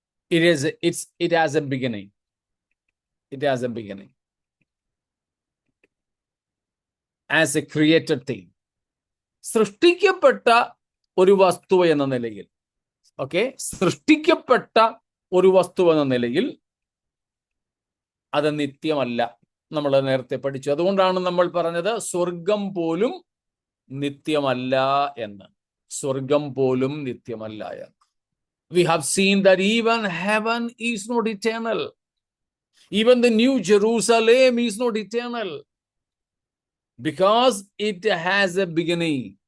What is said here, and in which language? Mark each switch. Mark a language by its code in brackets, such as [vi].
[en] It has a beginning. It has a beginning as a created thing. [ml] സൃഷ്ടിക്കപ്പെട്ട ഒരു വസ്തു എന്ന നിലയിൽ, ഓക്കെ, സൃഷ്ടിക്കപ്പെട്ട ഒരു വസ്തു എന്ന നിലയിൽ അത് നിത്യമല്ല. നമ്മൾ നേരത്തെ പഠിച്ചു. അതുകൊണ്ടാണ് നമ്മൾ പറഞ്ഞത് സ്വർഗം പോലും നിത്യമല്ല എന്ന്. സ്വർഗം പോലും നിത്യമല്ല എന്ന്. [en] We have seen that even heaven is not eternal. Even the New Jerusalem is not eternal. Because it has a beginning.